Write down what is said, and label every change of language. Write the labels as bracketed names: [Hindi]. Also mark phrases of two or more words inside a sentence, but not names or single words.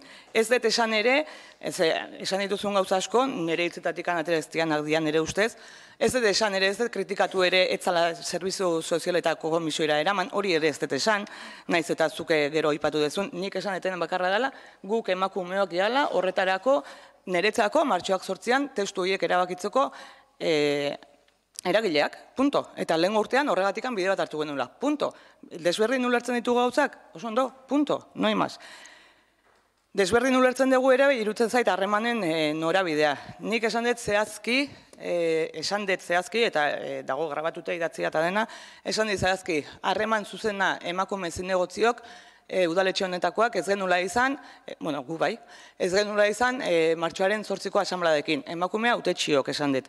[Basque] Ez dut esan ere, esan dituzun gauza asko, nire hitzetatik anatereztianak dian nire ustez, ez dut esan ere, ez dut kritikatu ere etzala Zerbitzu Sozialetako komisioera eraman, hori ere ez dut esan, naiz eta zuke gero ipatu dezun, nik esan etenen bakarra dela, guk emakumeok gehala, horretarako, niretzako, martxoak 8an, testu horiek erabakitzeko eragileak, punto. Eta lehen urtean horregatikan bide bat hartu genuela, punto. Desberdin ulertzen ditugu gauzak, oso ondo, [Spanish] punto, no hay más. [Basque] Desberdin ulertzen dugu ere, irutzen zait harremanen norabidea. Nik esan dut zehazki, eta dago grabatuta idatzia eta dena, esan dut zehazki, harreman zuzena emakume zinegotziok, udaletxe honetakoak ez genula izan, bueno, gu bai, ez genula izan martxoaren 8ko asanbladekin, emakumea hautetxiok esan dut.